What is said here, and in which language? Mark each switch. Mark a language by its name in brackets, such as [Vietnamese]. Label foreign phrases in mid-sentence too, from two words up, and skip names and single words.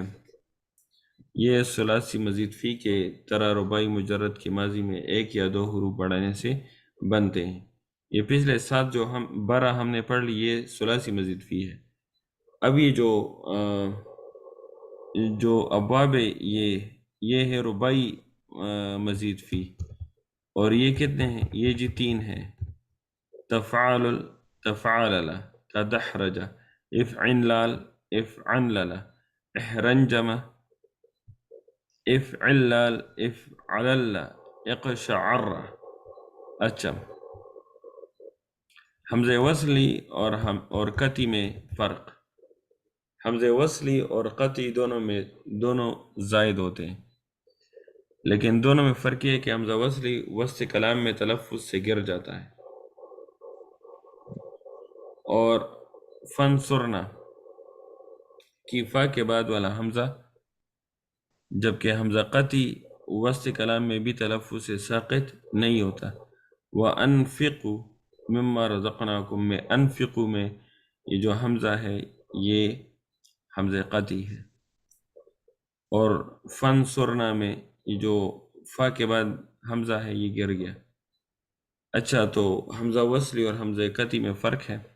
[Urdu] یہ ثلاثی مزید فی کے طرح رباعی مجرد کی ماضی میں 1 یا 2 حروف بڑھانے سے بنتے ہیں۔ یہ پچھلے 7 جو 12 ہم نے پڑھ لی، یہ ثلاثی مزید فی ہے۔ اب یہ جو ابواب ہے یہ ہے رباعی مزید فی، اور یہ کتنے ہیں؟ یہ جی 3 ہیں، [Arabic] تفعال، تفعلل، تدحرج، افعنلال، افعنلل، احرنجم، افعلال، افعلل، اقشعر۔ [Urdu] اچھا، حمزہ وصلی اور قطعی میں فرق۔ حمزہ وصلی اور قطعی دونوں زائد ہوتے ہیں۔ لیکن دونوں میں فرق یہ ہے کہ حمزہ وصلی وسط کلام میں تلفظ سے گر جاتا ہے، اور فنصرنا کی فا کے بعد والا حمزہ، جبکہ حمزہ قطعی وسط کلام میں بھی تلفظ سے ساقط نہیں ہوتا۔ [Arabic] وَأَنفِقُوا مِمَّا رَزَقْنَاكُم [Urdu] میں انفقو میں یہ جو حمزہ ہے یہ حمزہ قطعی ہے، اور فنصرنا میں یہ جو فا کے بعد حمزہ ہے یہ گر گیا۔ اچھا، تو حمزہ وصلی اور حمزہ قطعی میں فرق ہے۔